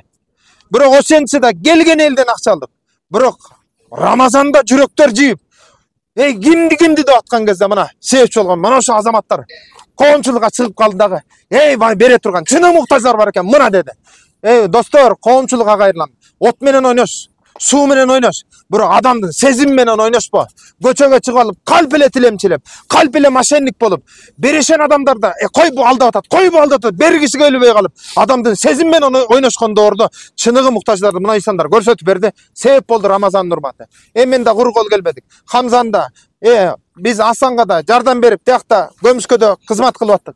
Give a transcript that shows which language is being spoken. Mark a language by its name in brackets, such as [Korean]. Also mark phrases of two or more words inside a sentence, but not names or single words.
[Kyrgyz] Бирок ошентсе да келген элден акча алдык. Бирок Рамазанда жүрөктөр жийип, кимди деп аткан кезде мына себепчи болгон мына ошо азаматтар коомчулукка чыгып калды дагы. Бай бере турган чыны муктаждар бар экен, мына деди. Достор, коомчулукка кайрылам. От менен ойнош. Suu menен oynoş. Bирок адамдын сезим менен ойношпо. Көчөгө чыгып алып, калп эле тилемчилеп, калп эле мошенник болуп, берешен адамдар да кой бу алдап атат, кой бу алдап атат, бергиси келбей калып, адамдын сезим менен ойношкондо ордо чыныгы муктаждарды мына инсандар көрсөтүп берди. Себеп болду Рамазандын урматы. Мен да куру кол келбедик. Хамзанда биз Асанга да жардам берип, тиякта Көмүскөдө кызмат кылып аттык.